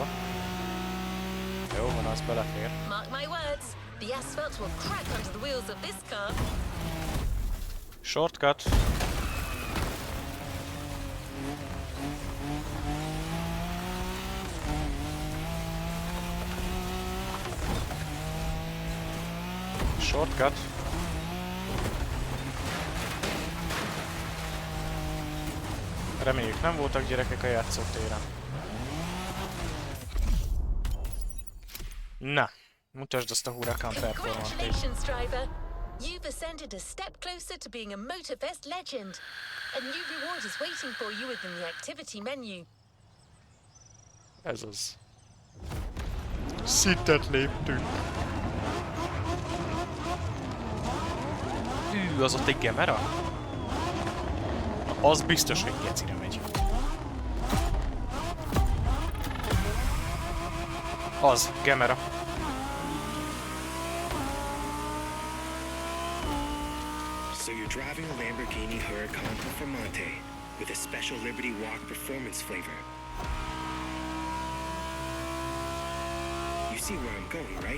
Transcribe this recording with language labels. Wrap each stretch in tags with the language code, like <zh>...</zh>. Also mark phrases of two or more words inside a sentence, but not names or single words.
<hu>Jó van, az belefér.</hu> <en>Mark my words, the asphalt will crack under the wheels of this car. Shortcut. Shortcut.</en> <hu>Reméljük nem voltak gyerekek a játszótéren. Na, mutasd azt a Huracan performantét.</hu> <en>Congratulations, driver. You've ascended a step closer to being a Motorfest legend. A new reward is waiting for you within the activity menu.</en> <hu>Ez az. Szintet léptünk. Az ott egy gemera? Az biztos, hogy gecire megy. Az, gemera.</hu> <en>So you're driving a Lamborghini Huracan Performante with a special Liberty Walk performance flavor. You see where I'm going, right?</en>